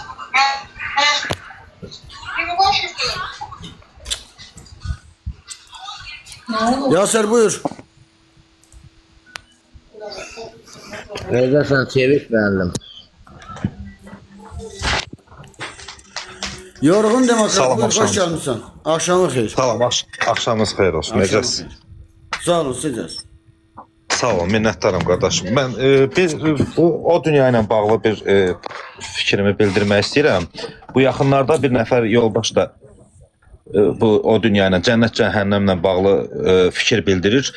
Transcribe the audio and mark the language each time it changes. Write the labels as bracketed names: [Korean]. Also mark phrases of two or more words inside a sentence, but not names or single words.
[Turkish] Yaser buyur. Neredesin? Çevik beğendim. Yorgun demokrat Salam, buyur, hoş akşamınız. gelmişsin. [Azerbaijani] Akşamın xeyir. Salam, axşamınız xeyir olsun. Necəsiz? Sağ olun, siz. Sağ olun, minnətdaram qardaşım. Mən o dünya ilə bağlı bir fikrimi bildirmək istəyirəm. Bu yaxınlarda bir nəfər yoldaş da bu o dünya ilə, cənnət cəhənnəmlə bağlı fikir bildirir.